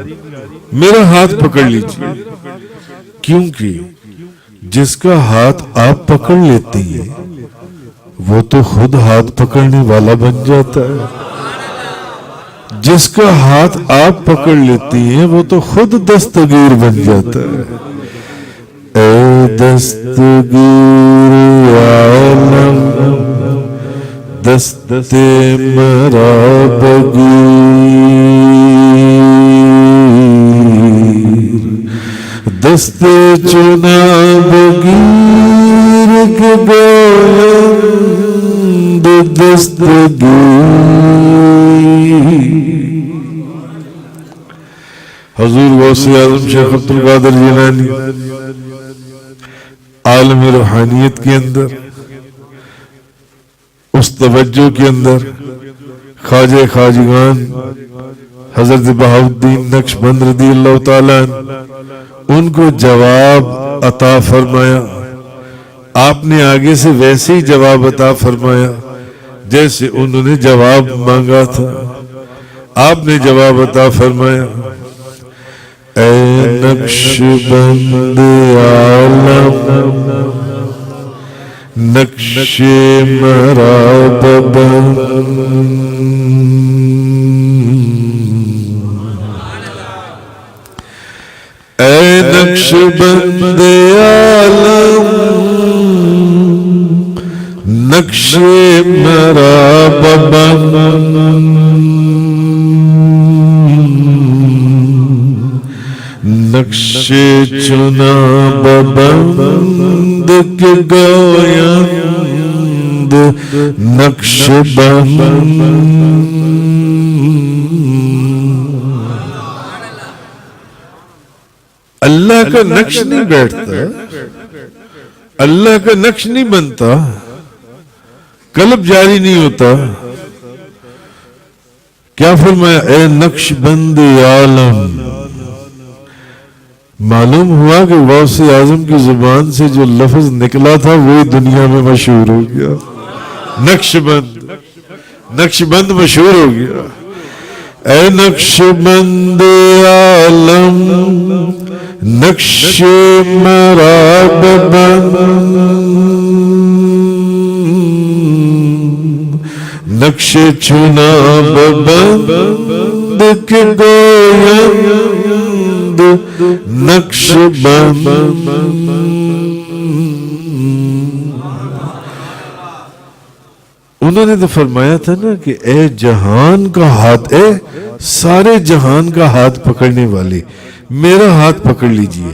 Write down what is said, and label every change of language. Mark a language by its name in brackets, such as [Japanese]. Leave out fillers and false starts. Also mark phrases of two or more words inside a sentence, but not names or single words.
[Urdu] میرا ہاتھ پکڑ لیجئے کیونکہ جس کا ہاتھ آپ پکڑ لیتے ہیں وہ تو خود ہاتھ پکڑنے والا بن جاتا ہے. جس کا ہاتھ آپ پکڑ لیتی ہیں وہ تو خود دستگیر بن جاتا ہے. [Persian] اے دستگیر عالم دست مرا بگیر دست چنا بگیر کے گویند دستگیر. [Urdu] حضور غوث اعظم شیخ عبد القادر جیلانی عالم روحانیت کے اندر اس توجہ کے اندر خواجہ خواجگان حضرت بہاؤالدین نقشبند [Arabic] رضی اللہ تعالیٰ [Urdu] ان کو جواب عطا فرمایا. آپ نے آگے سے ویسے ہی جواب عطا فرمایا جیسے انہوں نے جواب مانگا تھا. آپ نے جواب عطا فرمایا [Persian] اے نقشبند عالم نقش مرا ببند اے نقشبند عالم نقش مرا ببند نقش چنا ببند کے گویند نقش بند [Urdu] اللہ کا نقش نہیں بیٹھتا، اللہ کا نقش نہیں بنتا، قلب جاری نہیں ہوتا. کیا فرمایا؟ [Persian] اے نقش بند عالم. [Urdu] معلوم ہوا کہ غوث اعظم کی زبان سے جو لفظ نکلا تھا وہی دنیا میں مشہور ہو گیا. نقش بند، نقش بند مشہور ہو گیا. [Persian] اے نقش بند عالم نقش مرا ببند نقش چنا ببند کے گویند نقش بند. [Urdu] انہوں نے تو فرمایا تھا نا کہ اے جہان کا ہاتھ، اے سارے جہان کا ہاتھ پکڑنے والے میرا ہاتھ پکڑ لیجئے.